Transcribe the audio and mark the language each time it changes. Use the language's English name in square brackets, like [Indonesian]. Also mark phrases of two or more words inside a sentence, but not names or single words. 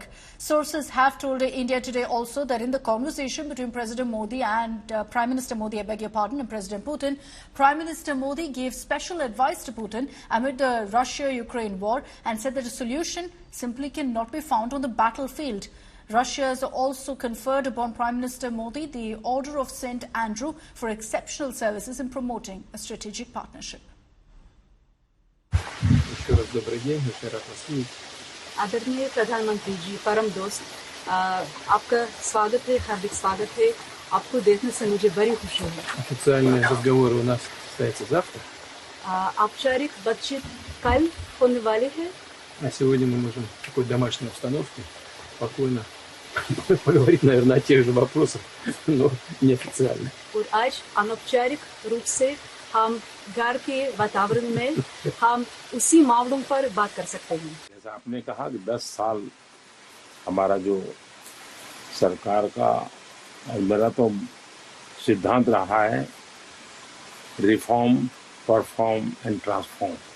[English] Sources have told India Today also that in the conversation between President Modi and Prime Minister Modi, and President Putin, Prime Minister Modi gave special advice to Putin amid the Russia-Ukraine war and said that a solution simply cannot be found on the battlefield. Russia has also conferred upon Prime Minister Modi the Order of St. Andrew for exceptional services in promoting a strategic partnership. [Russian] Еще раз добрый день, очень рад вас видеть. [Hindi] आदरणीय प्रधानमंत्री जी, परम दोस्त, आपका स्वागत है, हार्दिक स्वागत है। आपको देखने से मुझे बड़ी खुशी है। [Russian] Официальные разговоры у нас состоятся завтра. [Hindi] औपचारिक बातचीत कल होने वाली है। [Russian] А сегодня мы можем в такой домашней обстановке спокойно поговорить, наверное, о тех же вопросах, но неофициально. [Hindi] और आज अनौपचारिक रूप से हम घर के वातावरण में हम उसी मामलों पर बात कर सकते हैं। जैसा आपने कहा कि 10 साल हमारा जो सरकार का और मेरा तो सिद्धांत रहा है [English] reform, perform and transform.